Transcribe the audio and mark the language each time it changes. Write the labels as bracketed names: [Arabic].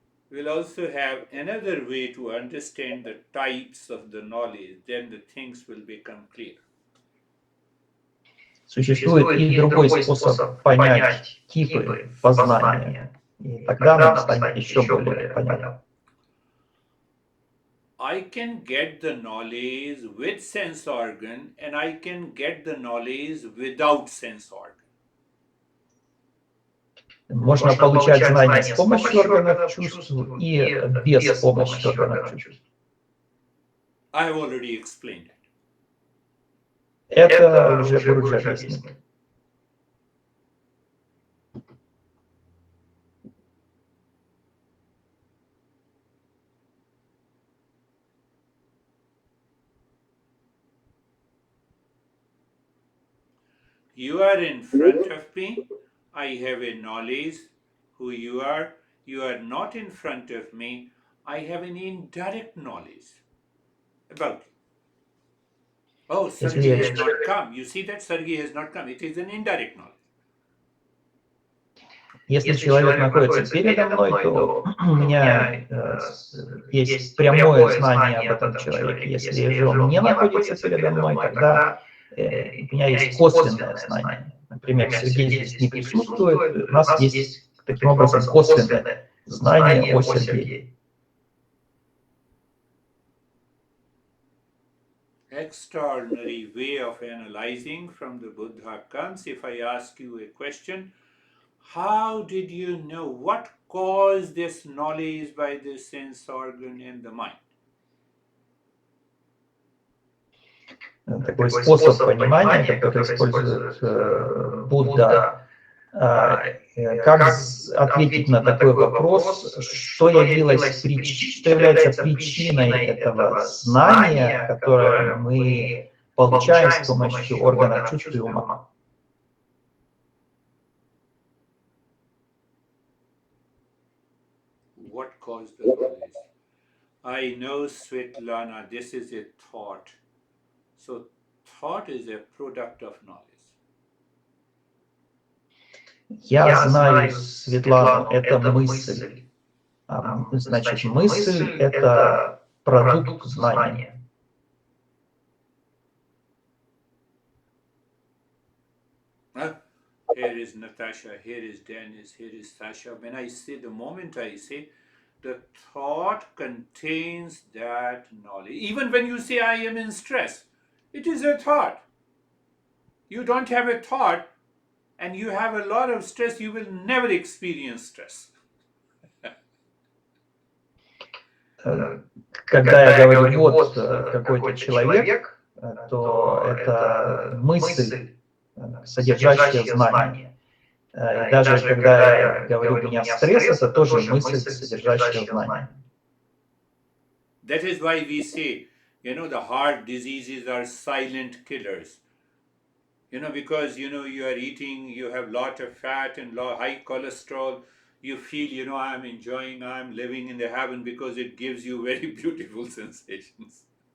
[English] We'll also have another way to understand the types of the knowledge, then the things will become clear. [Russian] Существует и другой способ понять типы познания, и тогда нам станет еще более понятно. [English] I can get the knowledge with sense organ, and I can get the knowledge without sense organ. [Russian] Можно получать знания с помощью органов чувств и без помощи органов чувств. [English] I have already explained it. [Russian] Это уже Гуру объяснил. [English] You are in front of me. I have a knowledge who you are. You are not in front of me. I have an indirect knowledge about you. Oh, Sergey has not come. You see that Sergey has not come. It is an indirect knowledge. [Russian] Если человек находится передо мной, то у меня есть прямое знание об этом человеке. Если же он не находится передо мной, тогда у меня есть косвенное знание. Например, Сергей здесь не присутствует, у нас есть таким образом косвенное знание о Сергее. [English] Extraordinary way of analyzing from the Buddha comes if I ask you a question. How did you know what caused this knowledge by the sense organ and the mind? [Russian] Такой способ понимания, который использует Будда. Как ответить на такой вопрос, что является причиной этого знания, которое мы получаем с помощью органов чувств и ума? [English] What caused the knowledge? I know, Svetlana, this is a thought. So thought is a product of knowledge. [Russian] Я знаю, Светлану, это мысль. Значит, мысль — это продукт знания. [English] here is Natasha, here is Dennis, here is Sasha. When I say, the moment I say, the thought contains that knowledge. Even when you say, I am in stress, it is a thought. You don't have a thought and you have a lot of stress, you will never experience stress. [Russian] Когда я говорю «вот какой-то человек», то это мысль, содержащая знание. И даже когда я говорю «у меня стресс», это тоже мысль, содержащая знание. [English] That is why we say, the heart diseases are silent killers. Because, you are eating, you have lot of fat and high cholesterol, you feel, I'm enjoying, I'm living in the heaven because it gives you very beautiful sensations.